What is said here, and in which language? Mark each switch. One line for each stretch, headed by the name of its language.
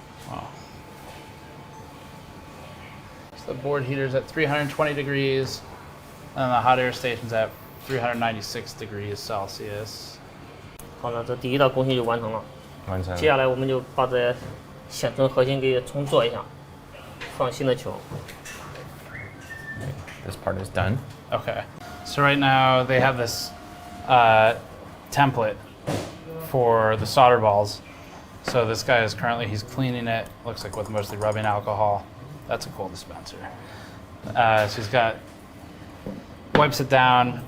English: Wow. So the board heater's at 320 degrees, and the hot air station's at 396 degrees Celsius.
Chinese: 好了，这第一道工序就完成了。完成。接下来我们就把这显存核心给重做一下，放新的球。
English: This part is done. Okay. So So right now they have this template for the solder balls. So this guy is currently, he's cleaning it, looks like with mostly rubbing alcohol. That's a cool dispenser. So he's got, wipes it down.